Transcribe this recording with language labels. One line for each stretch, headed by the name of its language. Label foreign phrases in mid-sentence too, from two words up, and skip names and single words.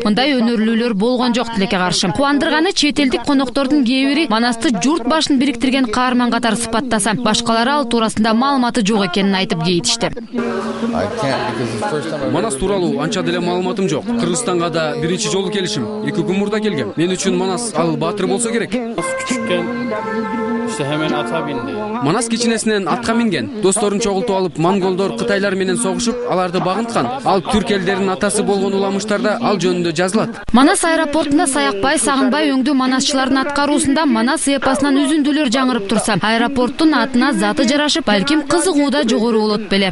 Kyrgyz: Мындай өнөрлүүлөр болгон жок тилекке каршы. Кубандырганы чет элдик коноктордун кээ бири Манасты журт башын бириктирген каарман катары сыпаттаса, башкалары ал туурасында маалыматы жок экенин айтып кейтишти. Манас тууралуу анча деле маалыматым жок. Кыргызстанга да биринчи жолу келишим. 2 күн мурда келгем. Мен үчүн Манас ал баатыр болсо керек.
Turkish: İşte hemen ata bindi.
Kyrgyz: Манас кичинесинен атка минген. Досторун чогултуп алып, монголдор Кытайлар менен согушуп, аларды багынткан. Ал түрк элдеринин атасы болгон уламыштарда ал жөнүндө жазылат. Манас аэропортунда Саякбай, Сагынбай өңдүү манасчылардын аткаруусунда Манас эпосунан үзүндүлөр жаңырып турса, аэропорттун атына заты жарашып, балким кызыгуу да жогору болот беле.